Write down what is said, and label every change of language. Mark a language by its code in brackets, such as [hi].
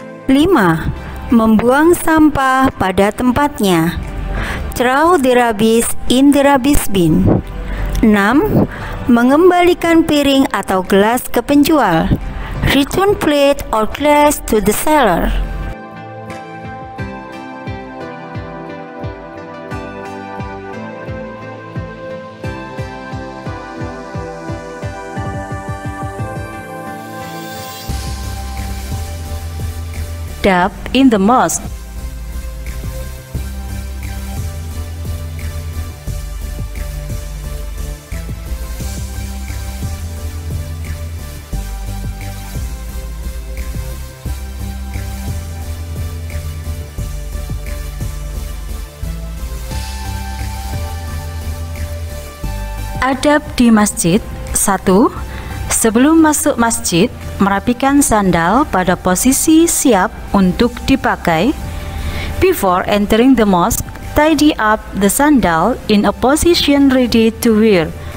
[id] Lima, membuang sampah pada tempatnya. [en] Throw the rubbish in the rubbish bin. 6. [id] Mengembalikan piring atau gelas ke penjual. [en] Return plate or glass to the seller. Adab in the mosque. [id] Adab di masjid. 1. Sebelum masuk masjid, merapikan sandal pada posisi siap untuk dipakai. [en] Before entering the mosque, tidy up the sandal in a position ready to wear.